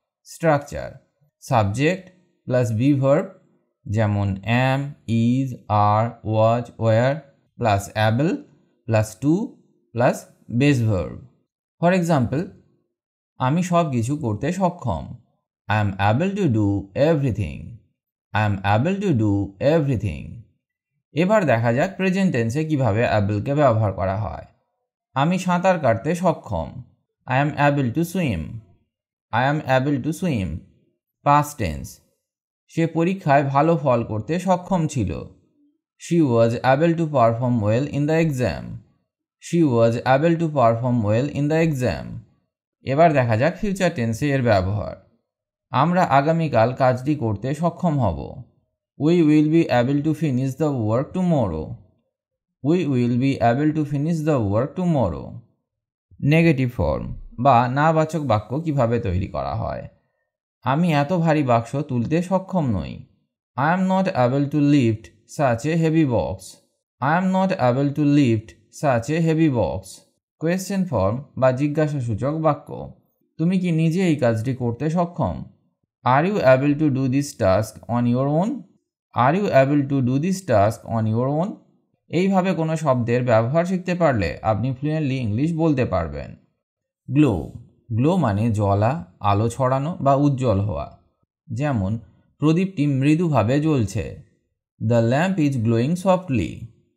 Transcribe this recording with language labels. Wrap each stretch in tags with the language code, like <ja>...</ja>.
<en>Structure subject plus be verb যেমন am, is, are, was, were plus able plus to plus base verb. For example</en> <bn>আমি সব কিছু করতে সক্ষম।</bn> <en>I am able to do everything. I am able to do everything.</en> <bn>এবার দেখা যাক present টেন্সে কিভাবে অ্যাবলকে ব্যবহার করা হয়। আমি সাঁতার কাটতে সক্ষম।</bn> <en>I am able to swim. I am able to swim. Past tense</en> <bn>সে পরীক্ষায় ভালো ফল করতে সক্ষম ছিল।</bn> <en>She was able to perform well in the exam. She was able to perform well in the exam.</en> <bn>এবার দেখা যাক ফিউচার টেন্সে এর ব্যবহার। আমরা আগামীকাল কাজটি করতে সক্ষম হব।</bn> <en>We will be able to finish the work tomorrow. We will be able to finish the work tomorrow.</en> <bn>Negative form বা নাবাচক বাক্য কিভাবে তৈরি করা হয়? আমি এত ভারী বাক্স তুলতে সক্ষম নই।</bn> <en>I am not able to lift such a heavy box. I am not able to lift such a heavy box.</en> <bn>Question form বা জিজ্ঞাসাসূচক বাক্য। তুমি কি নিজে এই কাজটি করতে সক্ষম?</bn> <en>Are you able to do this task on your own? Are you able to do this task on your own?</en> <bn>এইভাবে কোনো শব্দের ব্যবহার শিখতে পারলে আপনি ফ্লুয়েন্টলি ইংলিশ বলতে পারবেন। গ্লো। গ্লো মানে জ্বলা, আলো ছড়ানো বা উজ্জ্বল হওয়া। যেমন প্রদীপটি মৃদুভাবে জ্বলছে।</bn> <en>The lamp is glowing softly.</en>